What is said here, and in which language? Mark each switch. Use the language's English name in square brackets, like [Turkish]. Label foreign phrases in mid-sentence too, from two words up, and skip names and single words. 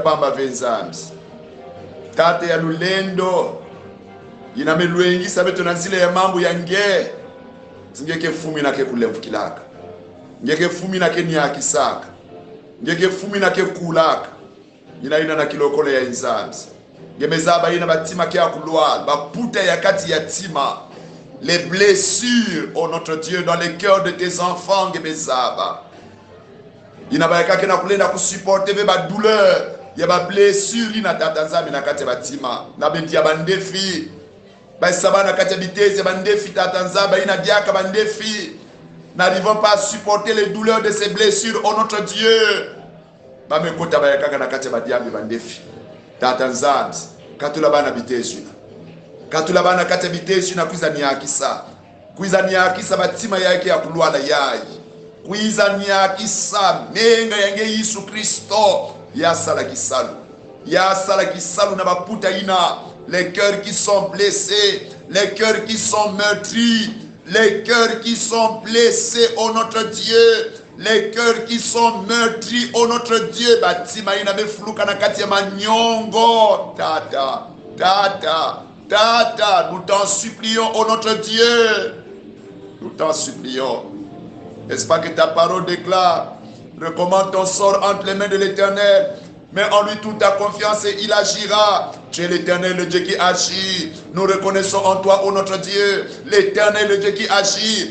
[Kongo] pamba venzambi tate ya lulendo ina melwengisa beto na zile ya mambo ya nge ngeke fumi na ke kulemfukilaka ngeke fumi na ke nyakisaka ngeke fumi na ke kulaka ina na kilokole ya nzambi ngemezaba ina batima kia kulwa baputa ya kati ya tima [French] les blessures, oh notre Dieu, dans les cœurs de tes enfants, [Kongo] ngemezaba inabayaka kena kulenda kusupporter ba douleur ya ba blessure ina tatanzami na kati batima na bendi ya bandefi ba sabana kati biteze bandefi tatanzaba ina diaka bandefi [French] n'arrivons pas à supporter les douleurs de ces blessures, oh notre Dieu [Kongo] ba mekota bayaka na kati badiambi bandefi tatanzami katula bana biteze katula bana kati biteze na kuiza ni akisa batima yake ya kulwala yayi kuizania kisa menga yange Yesu Kristo ya sala kisalu na baputa ina [French] les cœurs qui sont blessés, les cœurs qui sont meurtris, les cœurs qui sont blessés, oh notre Dieu, les cœurs qui sont meurtris, oh notre Dieu, [Kongo] batima ina befuluka na kati ya manyongo tata [French] nous t'en supplions, oh notre Dieu, nous t'en supplions. N'est-ce pas que ta parole déclare, recommande ton sort entre les mains de l'Éternel, mets en lui toute ta confiance et il agira. Tu es l'Éternel, le Dieu qui agit. Nous reconnaissons en toi, ô notre Dieu, l'Éternel, le Dieu qui agit.